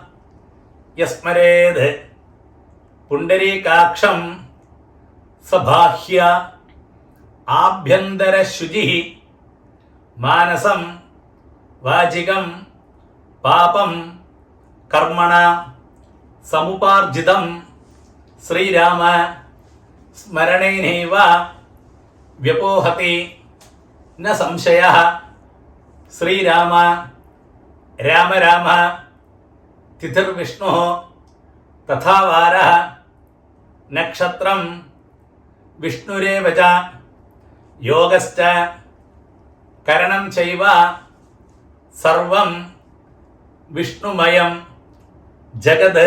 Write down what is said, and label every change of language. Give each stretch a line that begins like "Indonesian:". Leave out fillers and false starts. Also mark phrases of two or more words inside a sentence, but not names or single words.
Sanskrit: यस्मरेद् पुंडरीकाक्षं सबाह्य आभ्यन्तरशुचिः मानसं वाचिकं पापं कर्मणा समुपार्जितं श्रीराम സ്മരണേനൈവ വ്യപോഹതി ന സംശയഃ. ശ്രീരാമ രാമ രാമ തിഥിർവിഷ്ണുഃ തഥാ വാരഃ നക്ഷത്രം വിഷ്ണുരേവ ച യോഗശ്ച കരണം ചൈവ സർവം വിഷ്ണുമയം ജഗത്.